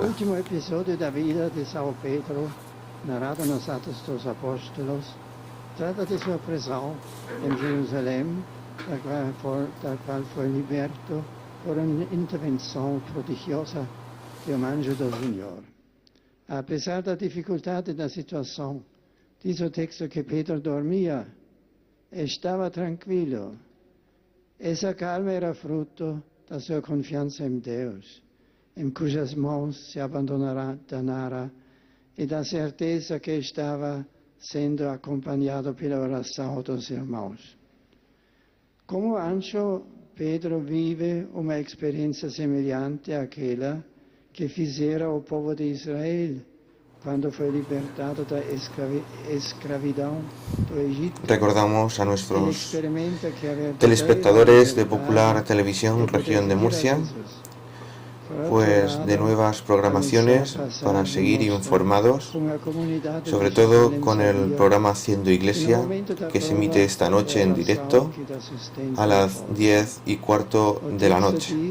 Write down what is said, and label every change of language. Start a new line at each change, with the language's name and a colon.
Spanish: El último episodio de la vida de San Pedro, narrado en los Hechos de los Apóstoles, trata de su prisión en Jerusalén, la cual fue liberto por una intervención prodigiosa de un ángel del Señor. A pesar de la dificultad de la situación, dice el texto que Pedro dormía, estaba tranquilo. Esa calma era fruto de su confianza en Dios, en cuyas manos se abandonara, y da certeza que
Portuguese: estava sendo acompanhado pela oração dos irmãos. Como anjo, Pedro vive uma experiência semelhante àquela que fizera o povo de Israel quando foi libertado da escravidão do Egito.
Spanish: Recordamos a nuestros telespectadores de Popular Televisión Región de Murcia pues de nuevas programaciones para seguir informados, sobre todo con el programa Haciendo Iglesia, que se emite esta noche en directo a las 10:15 de la noche.